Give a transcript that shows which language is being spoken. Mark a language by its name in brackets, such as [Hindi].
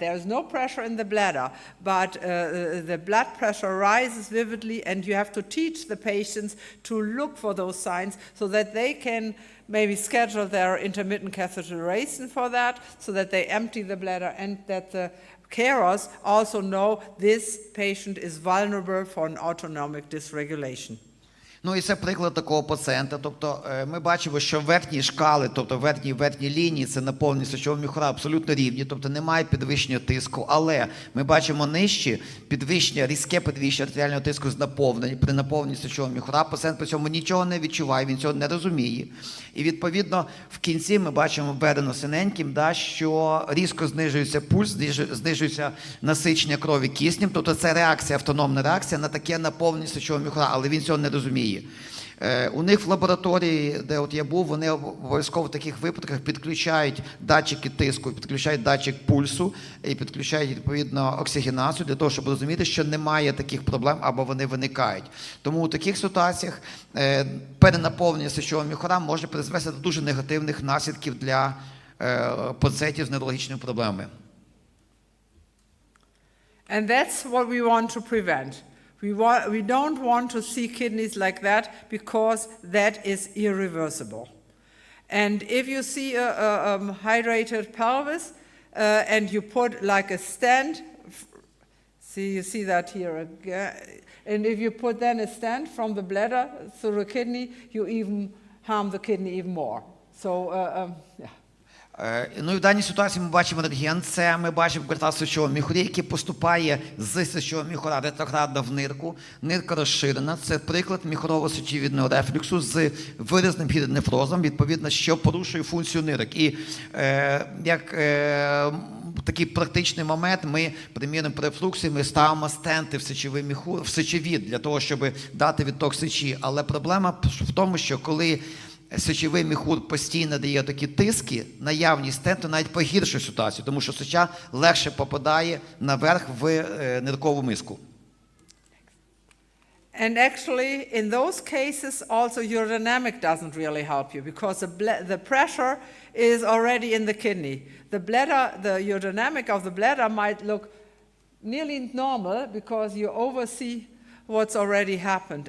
[English] There's no pressure in the bladder, but the blood pressure rises vividly, and you have to teach the patients to look for those signs so that they can maybe schedule their intermittent catheterization for that, so that they empty the bladder, and that the carers also know this patient is vulnerable for an autonomic dysregulation. [Ukrainian] Ну і це приклад такого пацієнта. Тобто ми бачимо, що верхні шкали, тобто верхні лінії, це наповнені сечового міхура абсолютно рівні, тобто немає підвищення тиску, але ми бачимо нижче різке підвищення артеріального тиску при наповненні сечового міхура. Пацієнт при цьому нічого не відчуває, він цього не розуміє. І відповідно в кінці ми бачимо введено синеньким, що різко знижується пульс, знижується насичення крові киснем, тобто це реакція, автономна реакція на таке наповнення сечового міхура, але він цього не розуміє. У них в лабораторії, де от я був, вони обов'язково в таких випадках підключають датчики тиску, підключають датчик пульсу і підключають, відповідно, оксигенацію для того, щоб розуміти, що немає таких проблем або вони виникають. Тому у таких ситуаціях перенаповнення сечового міхура може призвести до дуже негативних наслідків для пацієнтів з неврологічними проблемами. [English] And that's what we want to prevent. We don't want to see kidneys like that, because that is irreversible. And if you see a hydrated pelvis and you put like a stent, you see that here again, and if you put then a stent from the bladder through the kidney, you even harm the kidney even more. So, yeah. [Ukrainian] Ну і в даній ситуації ми бачимо рентген, це ми бачимо картаз сечового міхурі, який поступає з сечового міхура ретроградно в нирку, нирка розширена, це приклад міхурово-сечовідного рефлюксу з виразним гідронефрозом, відповідно, що порушує функцію нирок. І як такий практичний момент, ми, приміром, при рефлюксі ми ставимо стенти в сечовід для того, щоб дати відток сечі, але проблема в тому, що коли сечовий міхур постійно дає такі тиски, наявність стенту навіть погіршує ситуацію, тому що сеча легше попадає наверх в ниркову миску. [English] And actually, in those cases, also urodynamic doesn't really help you, because the pressure is already in the kidney. The urodynamic of the bladder might look nearly normal because you oversee what's already happened.